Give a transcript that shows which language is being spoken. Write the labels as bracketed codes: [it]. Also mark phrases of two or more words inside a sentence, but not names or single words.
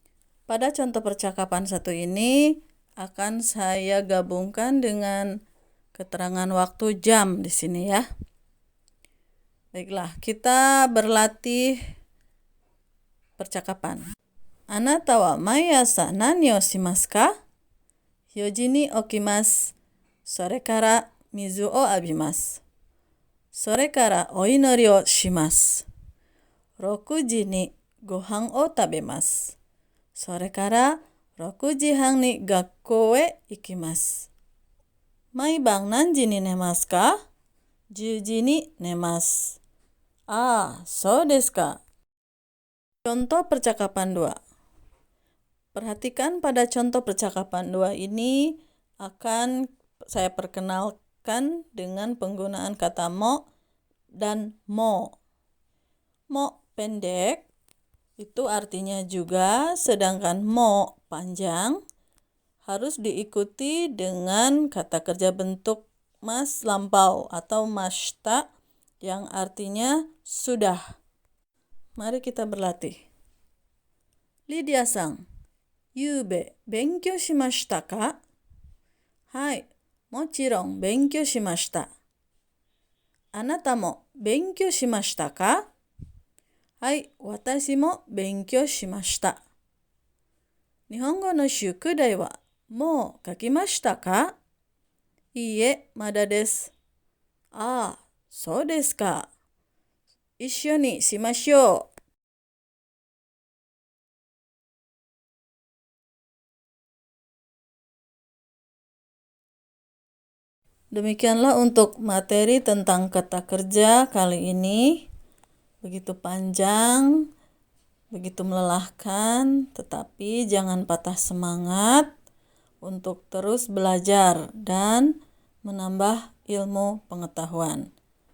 [id] Pada contoh percakapan 1 ini akan saya gabungkan dengan keterangan waktu jam di sini ya. Baiklah, kita berlatih percakapan. [ja] あなたは毎朝何をしますか? 4時に起きます。それから水を浴びます。それからお祈りをします。6時にご飯を食べます。それから6時半に学校へ行きます。毎晩何時に寝ますか？ 10時に寝ます。ああ、そうですか。 [id] Contoh percakapan 2. Perhatikan pada contoh percakapan 2 ini akan saya perkenalkan dengan penggunaan kata mo dan mo. Mo pendek itu artinya juga, sedangkan mo panjang harus diikuti dengan kata kerja bentuk mas lampau atau mashita yang artinya sudah. Mari kita berlatih. [ja] Lydiaさん、ゆうべ勉強しましたか? はい、もちろん勉強しました. あなたも勉強しましたか? はい、私も勉強しました. 日本語の宿題はもう書きましたか? いいえ、まだです。あ、そうですか. 一緒にしましょう。 [id] Demikianlah untuk materi tentang kata kerja kali ini. Begitu panjang, begitu melelahkan, tetapi jangan patah semangat untuk terus belajar dan menambah ilmu pengetahuan.